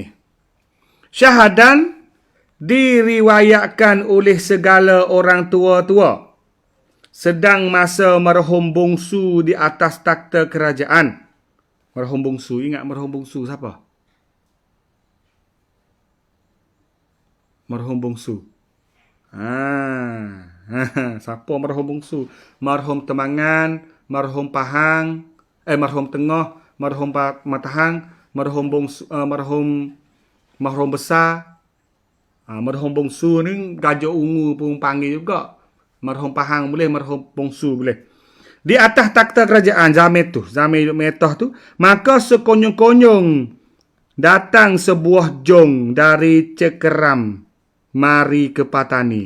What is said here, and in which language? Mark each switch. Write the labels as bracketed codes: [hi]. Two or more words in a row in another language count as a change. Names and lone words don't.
[ms] Syahadan diriwayatkan oleh segala orang tua-tua sedang masa merhum bongsu di atas takhta kerajaan. Merhum bongsu, ingat merhum bongsu siapa? Merhum bongsu. Siapa merhum bongsu? Merhum Temangan, merhum Pahang, merhum Tengah, merhum Matahang, merhum bongsu, merhum Besar. Merhum bongsu ni Gajah Ungu pun panggil juga. Merhum Pahang boleh, merhum bongsu boleh. Di atas takhta kerajaan zaman Metah tu, maka sekonyong-konyong datang sebuah jong dari Cengkeram mari ke Patani.